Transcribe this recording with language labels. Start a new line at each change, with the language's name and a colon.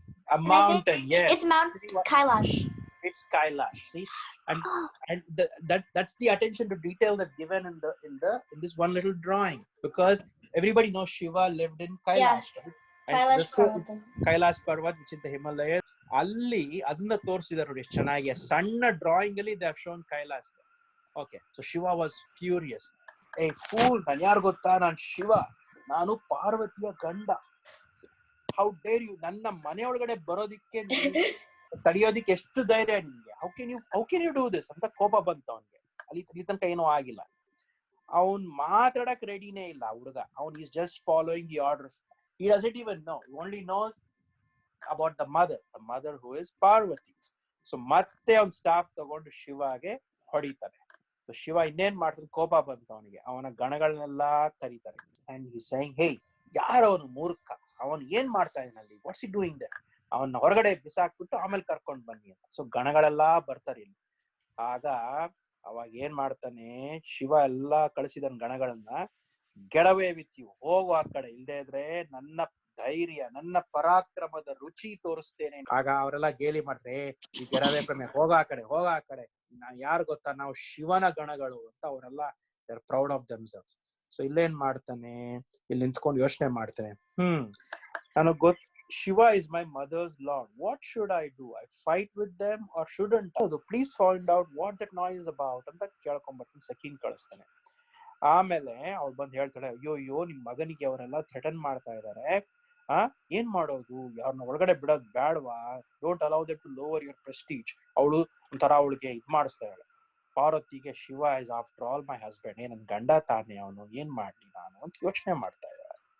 English: A mountain. Yes. It's Mount See what- Kailash. It's Kailash. See, and that's the attention to detail that's given in this one little drawing, because everybody knows Shiva lived in Kailash. Right? And Kailash Parvata. Kailash Parvat, which is the Himalayas.
Kannada: ಅಲ್ಲಿ ಅದನ್ನ ತೋರಿಸಿದಾರೆ ನೋಡಿ ಎಷ್ಟು ಚೆನ್ನಾಗಿ. ಸಣ್ಣ
English: drawing
Kannada: ಅಲ್ಲಿ
English: They have shown Kailash. Okay, so Shiva was furious.
Kannada: ಏ pool, ನಾನು ಯಾರು ಗೊತ್ತಾ? ನಾನು ಶಿವ, ನಾನು ಪಾರ್ವತಿಯ ಗಂಡ.
English: how dare you,
Kannada: ನನ್ನ ಮನೆಯೊಳಗಡೆ ಬರೋದಿಕ್ಕೆ ತಡೆಯೋದಿಕ್ಕೆ ಎಷ್ಟು ಧೈರ್ಯ ನಿಮ್ಗೆ?
English: how can you do this
Kannada: ಅಂತ ಕೋಪ ಬಂತು ಅವನ್ಗೆ. ಅಲ್ಲಿ ತನಕ ಏನೂ ಆಗಿಲ್ಲ. ಅವನ್ ಮಾತಾಡಕ್ ರೆಡಿನೇ ಇಲ್ಲ ಹುಡುಗ. ಅವನ್
English: Is just following the orders. He doesn't even know. He only knows about the mother who is Parvati.
Kannada: So ಮತ್ತೆ ಅವನ್ ಸ್ಟಾಫ್ ತಗೊಂಡು ಶಿವಾಗೆ ಹೊಡಿತಾರೆ. ಸೊ ಶಿವ ಇನ್ನೇನ್ ಮಾಡ್ತಾನೆ, ಕೋಪ ಬಂತು ಅವನಿಗೆ. ಅವನ ಗಣಗಳನ್ನೆಲ್ಲ ಕರೀತಾರೆ.
English: and he saying, hey,
Kannada: ಯಾರವನು ಮೂರ್ಖ, ಅವನ್ ಏನ್ ಮಾಡ್ತಾ ಇದ್ದಾನಲ್ಲಿ,
English: What's he doing there?
Kannada: ಅವನ್ನ ಹೊರಗಡೆ ಬಿಸಾಕ್ಬಿಟ್ಟು ಆಮೇಲೆ ಕರ್ಕೊಂಡ್ ಬನ್ನಿ ಅಂತ. ಸೊ ಗಣಗಳೆಲ್ಲಾ ಬರ್ತಾರೆ ಇಲ್ಲಿ. ಆಗ ಅವಾಗ ಏನ್ ಮಾಡ್ತಾನೆ ಶಿವ, ಎಲ್ಲಾ ಕಳಿಸಿದನ್ ಗಣಗಳನ್ನ.
English: get away with you,
Kannada: ಹೋಗು ಆ ಕಡೆ, ಇಲ್ದೇ ಇದ್ರೆ ನನ್ನ ಧೈರ್ಯ, ನನ್ನ ಪರಾಕ್ರಮದ ರುಚಿ ತೋರಿಸ್ತೇನೆ. ಆಗ ಅವರೆಲ್ಲ ಗೇಲಿ ಮಾಡ್ತಾರೆ, ಈ ಗೆರವೇ ಪ್ರಮೇ, ಹೋಗ ಆ ಕಡೆ, ಹೋಗ ಆ ಕಡೆ, ಯಾರು ಗೊತ್ತಾ, ನಾವು ಶಿವನ ಗಣಗಳು ಅಂತ ಅವರೆಲ್ಲ
English: They are proud of themselves.
Kannada: So ಇಲ್ಲೇನ್ ಮಾಡ್ತಾನೆ, ಇಲ್ಲಿ ನಿಂತ್ಕೊಂಡು ಯೋಚನೆ ಮಾಡ್ತಾನೆ, ನನಗ್ ಗೊತ್ತು
English: Shiva is my mother's lord. What should I do? I fight with them or shouldn't I? Please find out what that noise is about
Kannada: ಅಂತ ಕೇಳ್ಕೊಂಡ್ಬರ್ತೀನಿ, ಸಖಿನ್ ಕಳಿಸ್ತಾನೆ. ಆಮೇಲೆ ಅವ್ಳು ಬಂದು ಹೇಳ್ತಾಳೆ, ಅಯ್ಯೋ ನಿಮ್ ಮಗನಿಗೆ ಅವರೆಲ್ಲ ಥ್ರೆಟನ್ ಮಾಡ್ತಾ ಇದಾರೆ, ಏನ್ ಮಾಡೋದು, ಯಾರನ್ನ ಒಳಗಡೆ ಬಿಡೋದ್ ಬೇಡವಾ,
English: Don't allow them to lower your prestige.
Kannada: ಅವಳು ಒಂಥರ ಅವಳಿಗೆ ಇದ್ ಮಾಡಿಸ್ತಾ ಇದ್ದಾಳೆ ಪಾರ್ವತಿಗೆ,
English: Shiva is after all my husband,
Kannada: ನನ್ ಗಂಡ ತಾನೆ ಅವನು, ಏನ್ ಮಾಡ್ಲಿ ನಾನು ಅಂತ ಯೋಚನೆ ಮಾಡ್ತಾ ಇದ್ದಾಳೆ.